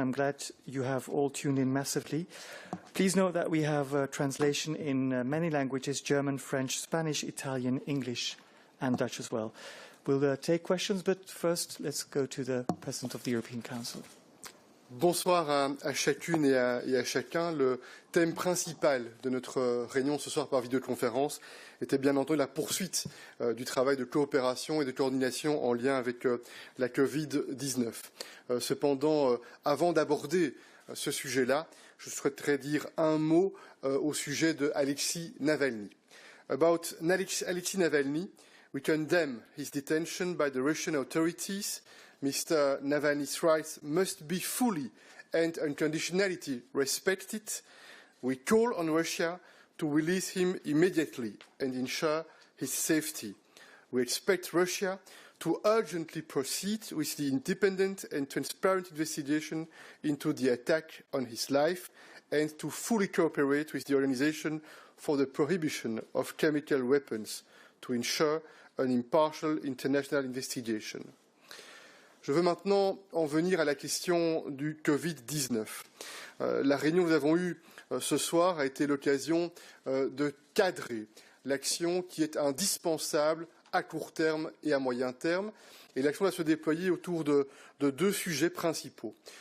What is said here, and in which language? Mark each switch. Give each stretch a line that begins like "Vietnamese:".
English: I'm glad you have all tuned in massively. Please note that we have translation in many languages: German, French, Spanish, Italian, English, and Dutch as well. We'll take questions, but first let's go to the President of the European Council.
French: Bonsoir à chacune et à chacun. Le thème principal de notre réunion ce soir par vidéoconférence était bien entendu la poursuite du travail de coopération et de coordination en lien avec la Covid-19. Cependant, avant d'aborder ce sujet-là, je souhaiterais dire un mot au sujet de Alexei Navalny.
English: About Alexei Navalny, we condemn his detention by the Russian authorities. Mr. Navalny's rights must be fully and unconditionally respected. We call on Russia to release him immediately and ensure his safety. We expect Russia to urgently proceed with the independent and transparent investigation into the attack on his life and to fully cooperate with the Organization for the Prohibition of Chemical Weapons to ensure an impartial international investigation.
French: Je veux maintenant en venir à la question du Covid-19. La réunion que nous avons eue ce soir a été l'occasion de cadrer l'action qui est indispensable à court terme et à moyen terme. Et l'action va se déployer autour de deux sujets principaux.